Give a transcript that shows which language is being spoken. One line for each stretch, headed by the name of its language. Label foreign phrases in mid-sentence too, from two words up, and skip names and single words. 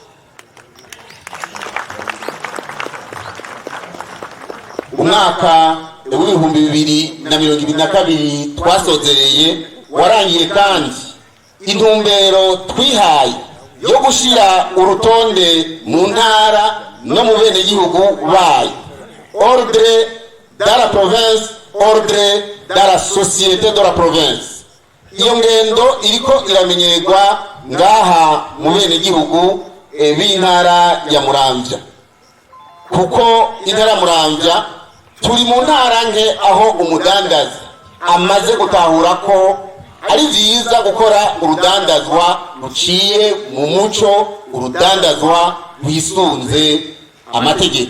Rundi: Umwaka w'ibihumbi 2022 twasozereye warangiye kandi intumbero twihaye yo gushira urutonde mu ntara no mu bene gihugu bayo,
French: ordre de la province, ordre de la société de la province.
Rundi: Iyo ngendo iriko iramenyerwa ngaha mu bene gihugu b'intara ya Muramvya, kuko intara ya Muramvya turi mu ntara nke aho umudandaza amaze gutahura ko ari byiza gukora urudandazwa ruciye mu muco, urudandazwa rwisunze amategeko.